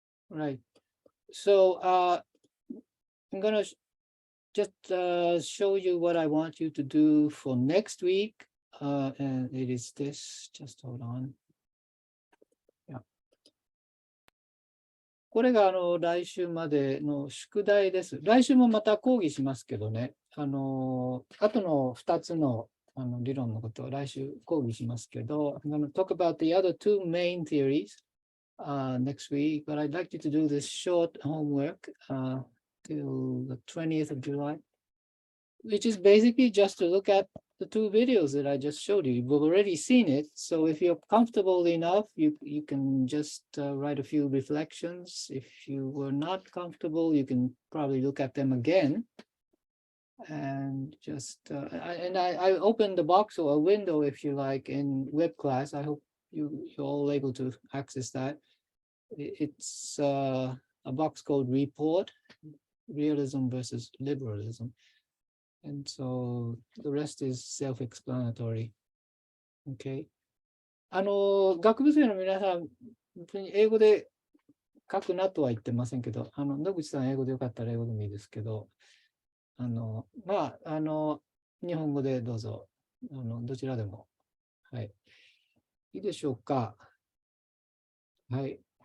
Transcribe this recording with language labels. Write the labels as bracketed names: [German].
[English] Right. So I'm gonna just show you what I want you to do for next week. And it is this, just hold on. Yeah. [Japanese] これが来週までの宿題です。来週もまた講義しますけどね。あとの2つの理論のことを来週講義しますけど、 [English] I'm going to talk about the other two main theories next week, but I'd like you to do this short homework till the 20th of July, which is basically just to look at the two videos that I just showed you. You've already seen it, so if you're comfortable enough, you can just write a few reflections. If you were not comfortable, you can probably look at them again. And just, I opened the box or a window, if you like, in web class. I hope you're all able to access that. It's a box called Report, Realism versus Liberalism. And so the rest is self-explanatory. Okay. [Japanese] 学部生の皆さん、別に英語で書くなとは言ってませんけど、野口さん英語でよかったら英語でもいいですけど、まあ、日本語でどうぞ、どちらでも。はい。いいでしょうか。はい。